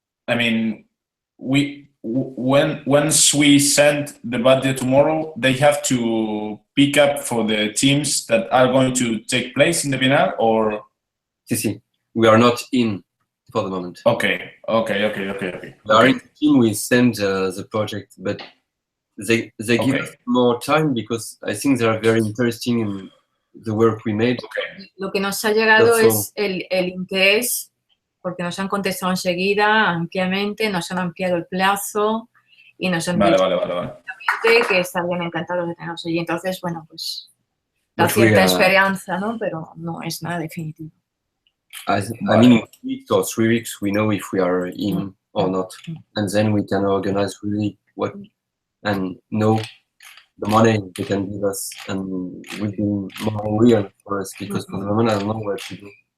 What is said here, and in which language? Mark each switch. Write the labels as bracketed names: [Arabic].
[English] I mean, once we send the budget tomorrow, they have to pick up for the teams that are going to take place in the Biennale, or? See, we are not in for the moment. Okay. We are in the team, we send the project, but they give us more time because I think they are very interesting in the work we made. Okay. [Spanish] Lo que nos ha llegado es el interés, porque nos han contestado enseguida, ampliamente, nos han ampliado el plazo y nos han dicho que estarían encantados de tenernos allí. Entonces, bueno, pues da cierta esperanza, ¿no? Pero no es nada definitivo. [English] I mean, in 2 weeks or 3 weeks, we know if we are in or not. And then we can organize really what and know the money they can give us, and will be more real for us, because for the moment I don't know what to do.